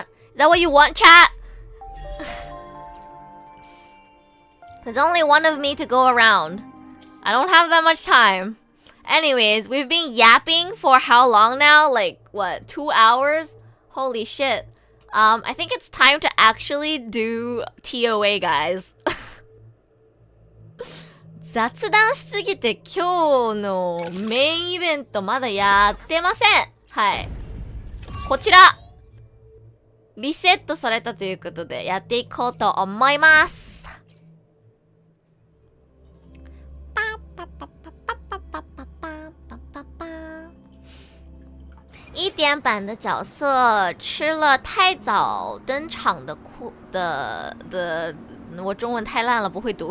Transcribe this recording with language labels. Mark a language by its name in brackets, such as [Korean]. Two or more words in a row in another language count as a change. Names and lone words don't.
[English] Is that what you want, chat? There's only one of me to go around. I don't have that much time. Anyways, we've been yapping for how long now? Like, what, 2 hours? Holy shit. I think it's time to actually do TOA, guys. [Japanese] 雑談しすぎて今日のメインイベントまだやってません。はい。こちらリセットされたということでやっていこうと思います。 [Chinese] 一点版的角色吃了太早登场的我中文太烂了，不会读。